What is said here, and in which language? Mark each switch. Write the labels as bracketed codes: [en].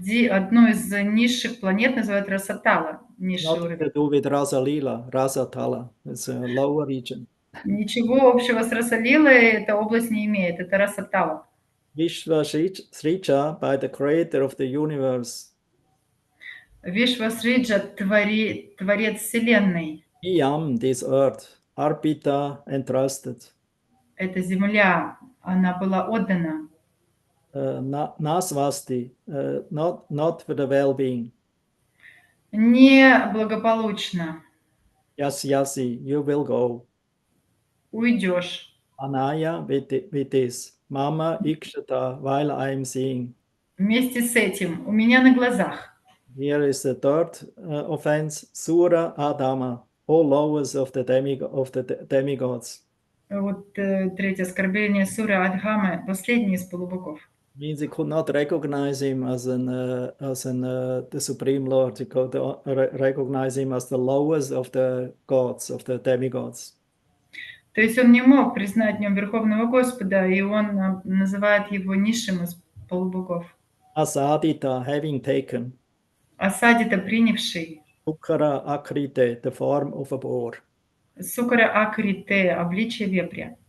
[ru] Одну из низших планет называют Расатала, низший [en] Nothing [ru] уровень. [en] to do with Rasalila, Rasatala. It's a lower region. [ru] Ничего общего с Расалилой эта область не имеет, это Расатала. [en] Vishva Srija, by the creator of the universe. [ru] Вишвасриджа, творец Вселенной. [en] Iyam, this earth, Arpita, entrusted. [ru] Эта земля, она была отдана. [en] Nasvasti, not for the well-being. [ru] Неблагополучно. [en] Yasyasi, you will go. [ru] Уйдешь. [en] Anaya with this. Mama ikshata, while I am seeing. [ru] Вместе с этим, у меня на глазах. [en] Here is the third offense, Sura Adama, all lowers of the demigods. [ru] Вот третье оскорбление Сура Адхамы, последний из полубогов. [en] Means he could not recognize him as the Supreme Lord. He could recognize him as the lowest of the gods, of the demigods. [ru] То есть он не мог признать в нем Верховного Господа, и он называет его низшим из полубогов. [en] Asadita, having taken. [ru] Асадита, принявший. [en] Sukara akrite, the form of a boar. [ru] Сукара акрите, обличие вепря.